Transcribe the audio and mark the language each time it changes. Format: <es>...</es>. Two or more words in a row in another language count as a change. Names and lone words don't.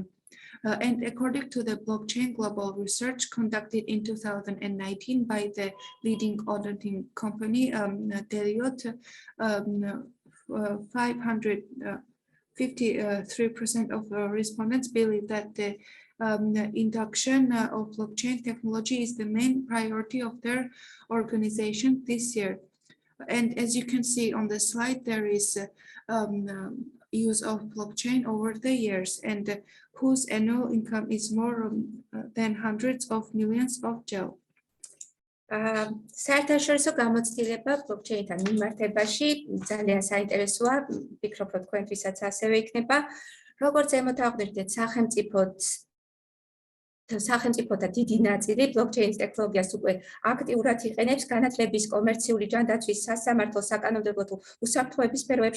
<en>And according to the blockchain global research conducted in 2019 by the leading auditing company Deloitte, 553% of respondents believe that the induction of blockchain technology is the main priority of their organization this year. And as you can see on the slide, there is use of blockchain over the years and whose annual income is more than hundreds of millions of dollars.</en> <ka>საერთაშორისო გამოცდილება ბლოკჩეინთან მიმართებაში ძალიან საინტერესოა, ვფიქრობ, რომ თქვენთვისაც ასევე იქნება. როგორც ზემოთ აღვნიშნეთ, სახელმწიფოთა დიდი ნაწილი ბლოკჩეინის ტექნოლოგიას უკვე აქტიურად იყენებს განათლების, კომერციული ჯანდაცვის, სასამართლო, საკანონმდებლო თუ უსაფრთხოების სფეროებში.</ka>